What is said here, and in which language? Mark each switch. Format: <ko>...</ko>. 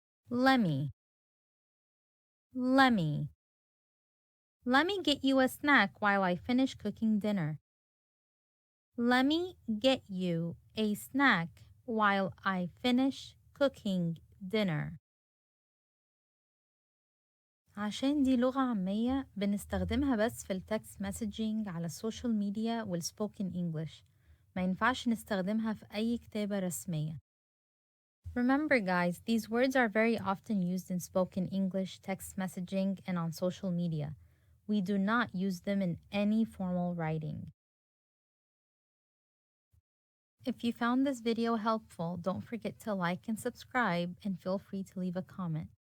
<en>Lemme, lemme. Let me get you a snack while I finish cooking dinner. Let me get you a snack while I finish cooking dinner.</en> <ar>عشان دي لغة عامية بنستخدمها بس في التكست مسجنج على السوشيال ميديا والسبوكن إنجليش. ما ينفعش نستخدمها في أي كتابة رسمية.</ar> <en>Remember guys, these words are very often used in spoken English, text messaging, and on social media. We do not use them in any formal writing. If you found this video helpful, don't forget to like and subscribe and feel free to leave a comment.</en>